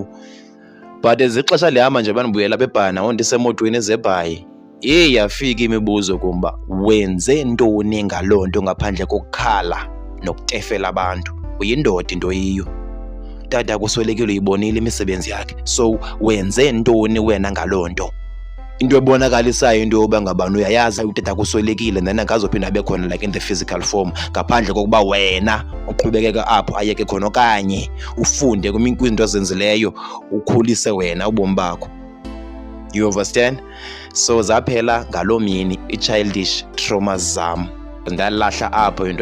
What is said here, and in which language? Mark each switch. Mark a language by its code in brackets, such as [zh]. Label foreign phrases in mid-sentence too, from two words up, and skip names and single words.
[en] But as [xh] ixesha lihamba nje bandibuyela beBhayi ndisemotweni ezeBhayi, yafika imibuzo kumba, wenze ntoni ngaloo nto ngaphandle kokukhala nokutefela abantu? Uyindoda into yiyo, tata kuswelekile uyibonile imisebenzi yakhe, so wenze ntoni wena ngaloo nto? Into ebonakalisayo into yoba ngabani uyayazi utata kuswelekile, then akazophinda abe khona [en] like in the physical form, [xh] ngaphandle kokuba wena uqhubekeka apho ayeke khona okanye ufunde kwizinto azenzileyo ukhulise wena ubomi bakho, [en] you understand. [xh] So zaphela ngaloo mini i- [en] childish traumas [xh] zam, ndalahla apho into